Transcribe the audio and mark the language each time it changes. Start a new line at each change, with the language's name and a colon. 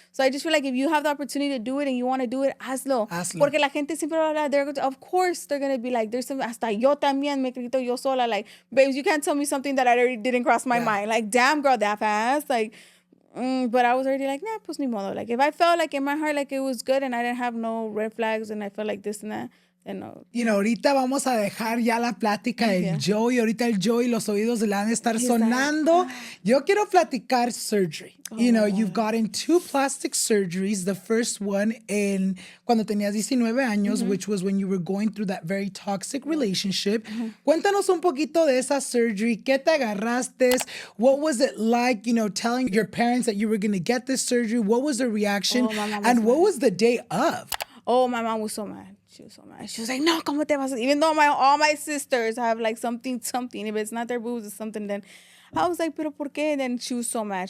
English: So I just feel like if you have the opportunity to do it and you want to do it,
Spanish: hazlo. Porque la gente siempre habla,
English: of course they're going to be like, there's some,
Spanish: hasta yo también me grito yo sola.
English: Like, babes, you can't tell me something that I already didn't cross my mind. Like, damn, girl, that fast. Like, but I was already like, nah,
Spanish: pues ni modo.
English: Like, if I felt like in my heart like it was good and I didn't have no red flags and I felt like this and that, then no.
Spanish: Ahorita vamos a dejar ya la plática del Joey. Ahorita el Joey, los oídos le van a estar sonando. Yo quiero platicar surgery.
English: You've gotten 2 plastic surgeries. The first one
Spanish: cuando tenías 19 años,
English: which was when you were going through that very toxic relationship.
Spanish: Cuéntanos un poquito de esa surgery. ¿Qué te agarraste?
English: What was it like, telling your parents that you were going to get this surgery? What was the reaction? And what was the day of? Oh, my mom was so mad. She was so mad. She was like,
Spanish: no, ¿cómo te vas a...?
English: Even though all my sisters have like something. If it's not their boobs, it's something, then I was like,
Spanish: pero por qué?
English: And then she was so mad.